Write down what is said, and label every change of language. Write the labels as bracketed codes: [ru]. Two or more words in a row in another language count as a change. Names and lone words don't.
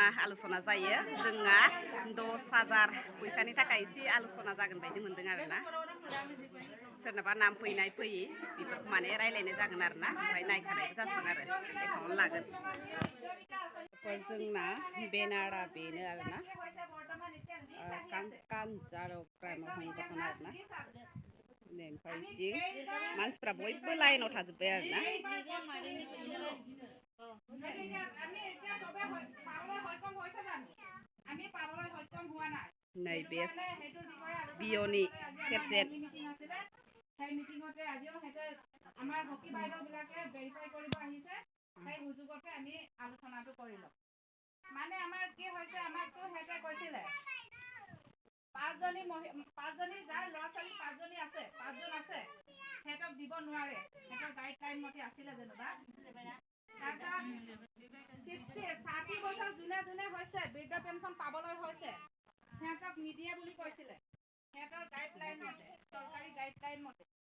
[brx] आलोचना जायो जोंहा 10,000 फैसानि थाखाय एसे आलोचना जागोन बायदि मोनदों आरोना सोरनाबा नाम फैनाय फैयि बेफोरखौ माने रायलायनाय जागोन आरोना ओमफ्राय नायखानायबो जासिगोन आरो एकाउन्ट लागोन जोंना बेनारा बेनो आरोना कानजारग्रामाव दख'ना आरोना ओमफ्राय जि मानसिफ्रा बयबो लाइनाव थाजोब्बाय आरोना नै बे बियनि पेसेन्ट [as] আমাৰ হকি বাইদেউ বিলাকে ভেৰিফাই কৰিব আহিছে সেই সুযোগতে আমি আলোচনাটো কৰিলো মানে আমাৰ কি হৈছে আমাৰটো হেতে কৈছিলে পাঁচজনী যাৰ ল'ৰা ছোৱালী পাঁচজনী আছে পাঁচজন আছে হেতক দিব নোৱাৰে হেতৰ গাইডলাইন মতে আছিলে যেনবা তাৰপিছত 60 বছৰ যোনে যোনে হৈছে বৃদ্ধ পেঞ্চন পাবলৈ হৈছে হেতক নিদিয়ে বুলি কৈছিলে হেতৰ গাইডলাইন মতে চৰকাৰী গাইডলাইন মতে